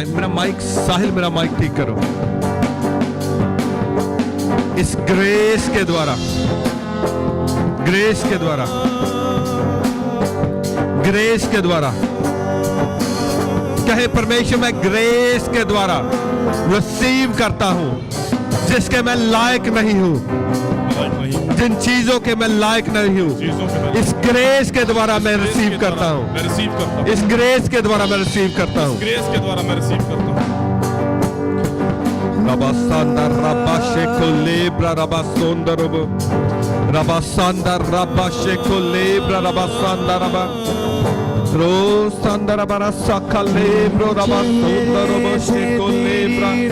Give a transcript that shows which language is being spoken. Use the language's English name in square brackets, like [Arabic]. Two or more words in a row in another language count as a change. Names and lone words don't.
[Hindi] मेरा माइक साहिल, मेरा माइक ठीक करो। इस ग्रेस के द्वारा कहे परमेश्वर मैं ग्रेस के द्वारा रिसीव करता हूं जिसके मैं लायक नहीं हूं, जिन चीजों के मैं लायक नहीं हूं, इस ग्रेस के द्वारा मैं रिसीव करता हूं। इस ग्रेस के द्वारा मैं रिसीव करता हूं। Rabasanda Rabasheko Lebra Rabasonda Robo Rabasanda Rabasheko Lebra Rabasanda Rabba Rosanda Rabarasaka Lebro Rabasonda Robo Sheko Lebra